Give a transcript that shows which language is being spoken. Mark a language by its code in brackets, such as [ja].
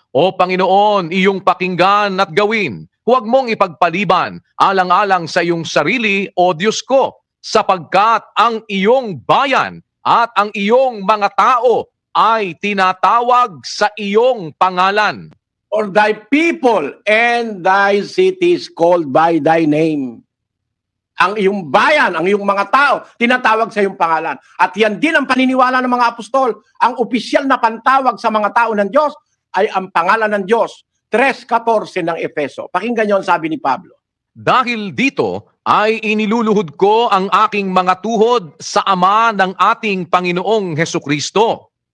[tl] O Panginoon, iyong pakinggan at gawin. Huwag mong ipagpaliban, alang-alang sa iyong sarili, o Diyos ko, sapagkat ang iyong bayan at ang iyong mga tao ay tinatawag sa iyong pangalan. [en] For thy people and thy cities called by thy name. [tl] Ang iyong bayan, ang iyong mga tao, tinatawag sa iyong pangalan. At yan din ang paniniwala ng mga apostol. Ang opisyal na pantawag sa mga tao ng Diyos ay ang pangalan ng Diyos. 3:14 ng Efeso. Pakinggan niyo ang sabi ni Pablo. Dahil dito ay iniluluhod ko ang aking mga tuhod sa Ama ng ating Panginoong Hesukristo.